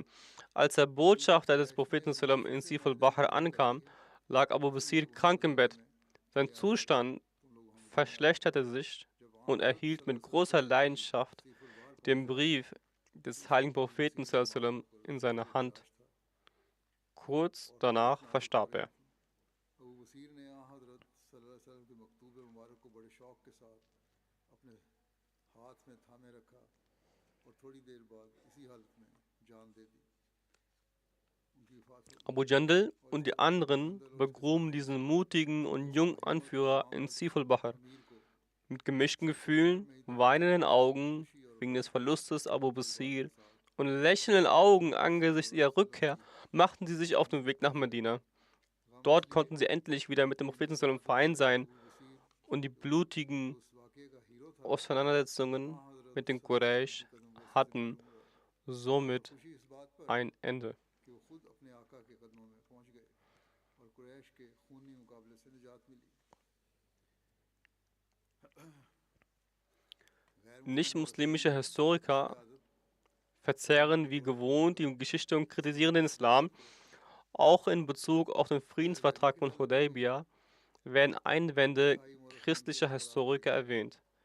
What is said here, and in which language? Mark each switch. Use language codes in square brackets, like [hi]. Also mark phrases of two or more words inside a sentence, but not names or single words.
[de] Als der Botschafter des Propheten sallam in Saiful Bahr ankam, lag Abu Basir krank im Bett. Sein Zustand verschlechterte sich und erhielt mit großer Leidenschaft den Brief des heiligen Propheten sallam in seiner Hand. Kurz danach verstarb er. [ur] ابو بصیر نے یہاں حضرت [ar] صلى الله عليه وسلم [ur] کے مکتوب مبارک کو بڑے شوق کے ساتھ اپنے ہاتھ میں تھامے رکھا اور تھوڑی دیر بعد اسی حالت میں جان دے دی. ان کی وفات ہو گئی. [de] Abu Jandal und die anderen begruben diesen mutigen und jungen Anführer in Siful Bahar. [ur] امیر کو [de] Mit gemischten Gefühlen, weinenden Augen wegen des Verlustes Abu Basir und lächelnden Augen angesichts ihrer Rückkehr machten sie sich auf den Weg nach Medina. Dort konnten sie endlich wieder mit dem Propheten sallam vereint sein und die blutigen [ur] اس واقعے کا ہیرو تھا. [de] Auseinandersetzungen mit den Quraysh hatten somit [ur] خوشی اس بات پر [de] ein Ende. [ur] کہ وہ خود اپنے آقا کے قدموں میں پہنچ گئے اور قریش کے خونی مقابلے سے نجات ملی. [de] Nicht-muslimische Historiker verzehren wie gewohnt die Geschichte und kritisieren den Islam. Auch in Bezug auf den Friedensvertrag von Hudaybiyah werden Einwände christlicher Historiker erwähnt.